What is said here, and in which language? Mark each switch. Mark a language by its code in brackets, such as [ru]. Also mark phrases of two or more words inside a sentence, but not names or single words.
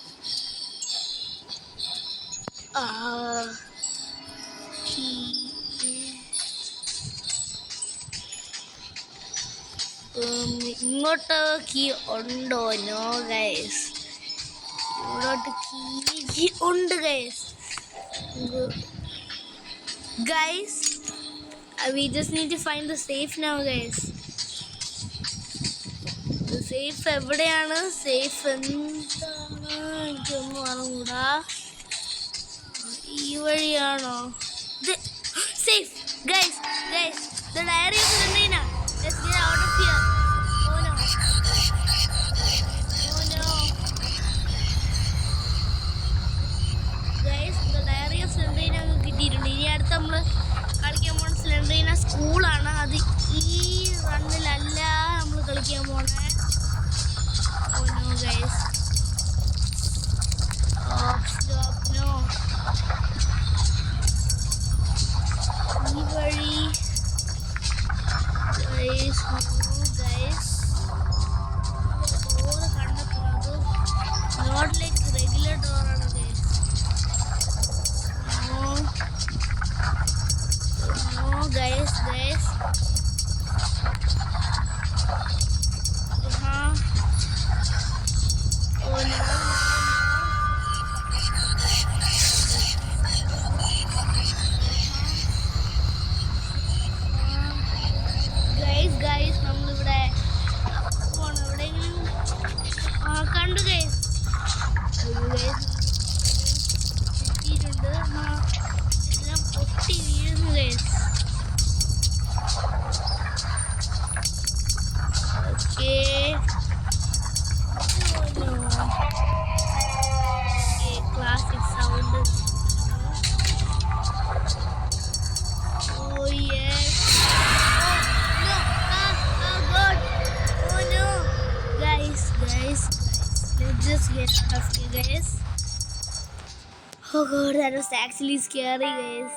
[ml] ഇങ്ങോട്ട് കീ ഉണ്ടോ? [en] no guys, [ml] ഇങ്ങോട്ട് കീ ഉണ്ട് ഗൈസ്. [en] Guys, we just need to find the safe now guys. The safe [ml] എവിടെയാണ്? സേഫ് എന്താണ് എനിക്കൊന്നും അറിഞ്ഞൂടാ. ഈ വഴിയാണോ? [en] safe guys, guys, the diary of Lorena. Let's get out of here. Oh no, oh no guys, the diary of Lorena [ml] കിട്ടിയിട്ടുണ്ട്. ഇനി അടുത്ത് നമ്മൾ കളിക്കാൻ പോണ സ്ലെൻഡറീന സ്കൂളാണ്. അത് ഈ റണ്ണിലല്ല നമ്മൾ കളിക്കാൻ പോണേ. [en] Oh no guys, stop, no. [ml] ഈ വഴി [en] guys, no guys, [ml] ഡോറ് കണ്ടെത്തുന്നത് [en] not like regular [ml] ഡോറാണ് guys. [en] No guys, oh no, guys [ml] നമ്മളിവിടെ പോണം. എവിടെയെങ്കിലും കണ്ടു ഗൈസ്, കിട്ടിയിട്ടുണ്ട്. എല്ലാം പൊട്ടി വീഴുന്നു ഗൈസ്. [en] okay, classic sound. Oh yes, no, oh god, oh no guys, let's just get out of here guys. Oh god, that was actually scary guys.